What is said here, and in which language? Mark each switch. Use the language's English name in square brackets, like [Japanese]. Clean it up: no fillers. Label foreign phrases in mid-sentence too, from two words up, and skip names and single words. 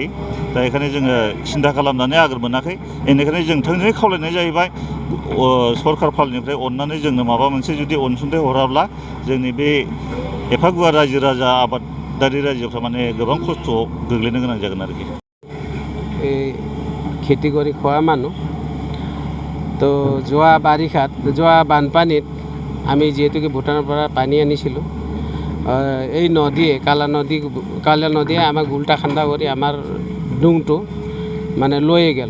[Bodo] दा बेखायनो जोङो सिन्था खालामनानै आगोर मोनाखै। बेनिखायनो जों थोंजोङै खावलायनाय जाहैबाय सरखार फालनिफ्राय अननानै जोंनो माबा मोनसे जुदि अनसुंथाइ हराब्ला जोंनि बे एफा गुवार रायजो राजा आबादारि रायजोफ्रा माने गोबां खस्थ'आव गोग्लैनो गोनां जागोन आरोखि। [Assamese] খেতি কৰি খোৱা মানুহ তো যোৱা বাৰিষাত যোৱা বানপানীত আমি যিহেতুকে ভূটানৰ পৰা পানী আনিছিলোঁ, এই নদীয়ে কালা নদীয়ে আমাক উল্টা খান্দা কৰি আমাৰ ডুংটো মানে লৈয়ে গ'ল।